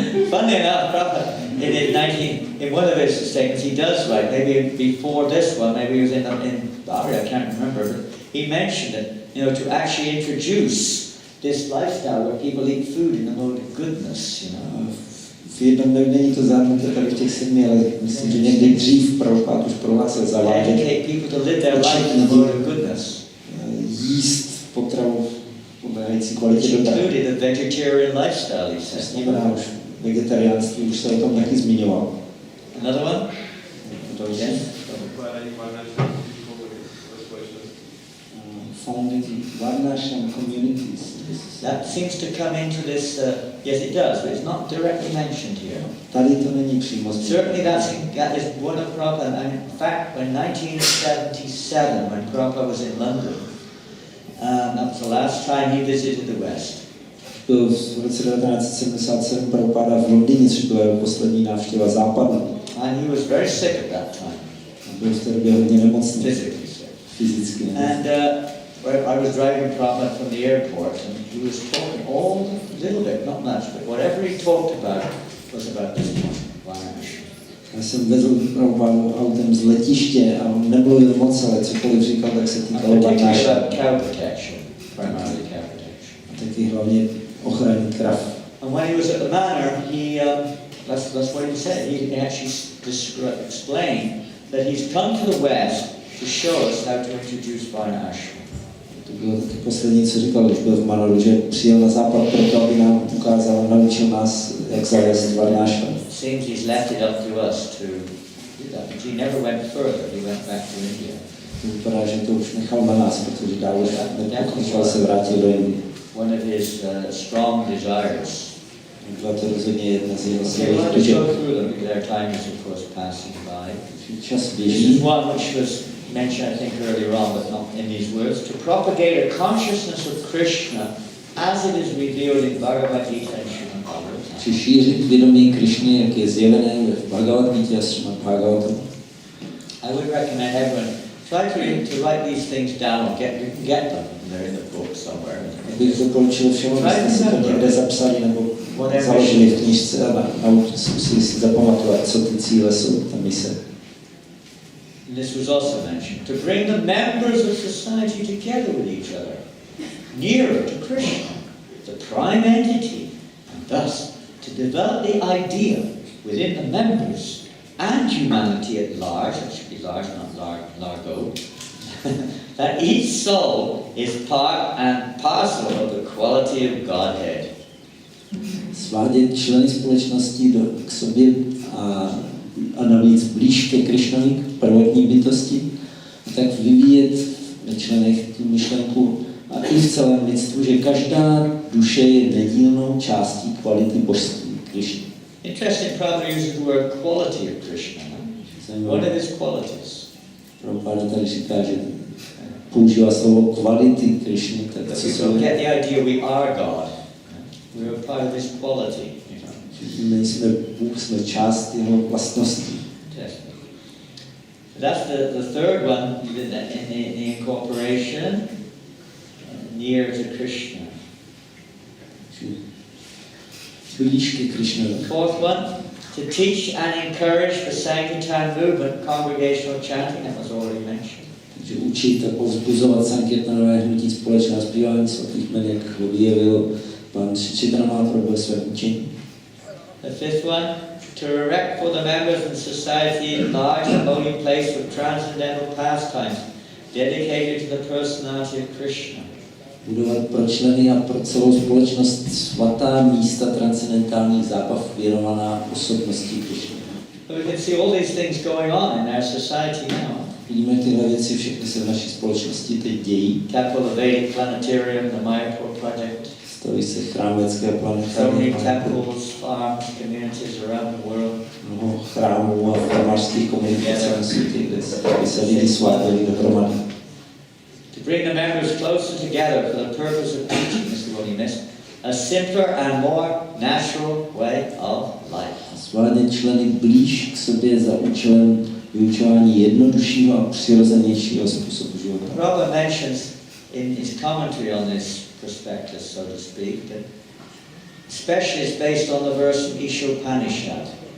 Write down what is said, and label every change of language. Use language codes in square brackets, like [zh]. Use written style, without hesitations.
[en] Funny enough, Prabhupada, in one of his statements, he does write, maybe before this one, maybe it was in Bhagavata, I can't remember, but he mentioned it, to actually introduce this lifestyle where people eat food in a mode of goodness, [cs] V jednom není to zahrnuté tady v těch 7, ale myslím, že někdy dřív Prabhupada už prohlásil zavádět. [en] Educate people to live their life in a mode of goodness. [cs] Jíst potravu podléhající kvalitě dobra. [en] Included a vegetarian lifestyle, he says. [cs] Znamená už vegetariánství, už se o tom taky zmiňoval. [en] Another one? Yes. Founding Varnashram communities. That seems to come into this, yes it does, but it's not directly mentioned here. [cs] Tady to není přímo zmíněno. [en] Certainly that is one of Prabhupada, and in fact when 1977, when Prabhupada was in London, that was the last time he visited the West. [cs] Byl v roce 1977 Prabhupada v Londýně, což byla jeho poslední návštěva západu. [en] And he was very sick at that time. [cs] Byl v té době hodně nemocný. [en] Physically sick. [cs] Fyzicky. [en] And I was driving Prabhupada from the airport, and he was talking all a little bit, not much, but whatever he talked about was about this one, Varnashram. [cs] Já jsem vezl Prabhupada autem z letiště a on nemluvil moc, ale cokoliv říkal, tak se týkalo [en] Particularly Varnashram. about cow protection, primarily cow protection. [cs] A taky hlavně ochrany krav. [en] And when he was at the manor, that's what he said. He actually explained that he's come to the West to show us how to introduce Varnashram. [cs] To bylo taky poslední, co říkal, když byl v Manoru, že přijel na západ proto, aby nám ukázal, naučil nás, jak zavést Varnashram. [en] Seems he's left it up to us to do that. But he never went further. He went back to India. [cs] To vypadá, že to už nechal na nás, protože dál už nepokračoval, se vrátil do Indie. [en] One of his strong desires. [cs] Byla to rozhodně jedna z jeho [en] Okay, we'll have to [cs] silných [en] go through them because our time is of course passing by. [cs] čas [en] This [cs] běží. [en] is one which was mentioned, I think, earlier on, but not in these words. To propagate a consciousness of Krishna as it is revealed in Bhagavad Gita and Srimad Bhagavatam. [cs] Či šířit vědomí Krišny, jak je zjevené v Bhagavad Gita a Srimad Bhagavatam. [en] I would recommend everyone try to write these things down or get them. They're in the book somewhere. [cs] Bych doporučil všem, abyste si to někde zapsali nebo založili v knížce a zkusili si zapamatovat, co ty cíle jsou, ta mise. [en] And this was also mentioned. To bring the members of society together with each other, nearer to Krishna, the prime entity, and thus to develop the idea within the members and humanity at large, that should be large, not largo, that each soul is part and parcel of the quality of Godhead. [cs] Svádět členy společnosti k sobě a navíc blíž ke Krišnovi, k prvotní bytosti, a tak vyvíjet ve členech tu myšlenku a i v celém lidstvu, že každá duše je nedílnou částí kvality božství Krišny. [en] Interesting, Prabhupada uses the word quality of Krishna. What are his qualities? [cs] Prabhupada tady říká, že používá slovo kvality Krišny. Tak co jsou... [en] Get the idea we are God. We are part of his quality. [cs] My jsme Bůh, jsme část jeho vlastností. [en] That's the third one in the incorporation, near to Krishna. [cs] Blíž ke Krišnovi. [en] Fourth one, To teach and encourage the Sankirtan movement, congregational chanting, that was already mentioned. [cs] Takže učit a povzbuzovat Sankirtanové hnutí společného zpívání svatých jmen, jak ho vyjevil pan Čitana Mahaprabhu ve svém učení. [en] The fifth one, to erect for the members and society a large and holy place with transcendental pastimes dedicated to the personality of Krishna. [cs] Budovat pro členy a pro celou společnost svatá místa transcendentálních zábav věnovaná osobnosti Krishny. [en] But we can see all these things going on in our society now. [cs] Vidíme tyhle věci, všechny se v naší společnosti teď dějí. [en] Capital of Vedic Planetarium, the Mayapur project. [cs] Staví se chrámecké [en] So many [cs] planetarium. [en] temples, farms, communities around the world. [cs] Mnoho chrámů a farmářských komunit po celém světě, kde se lidi svátili dohromady. [en] To bring the members closer together for the purpose of teaching, this is what he missed, a simpler and more natural way of life. [cs] Svádět členy blíž k sobě za účelem vyučování jednoduššího a přirozenějšího způsobu života. [en] Prabhupada mentions in his commentary on this prospectus, so to speak, that especially is based on the verse in Ishopanishad.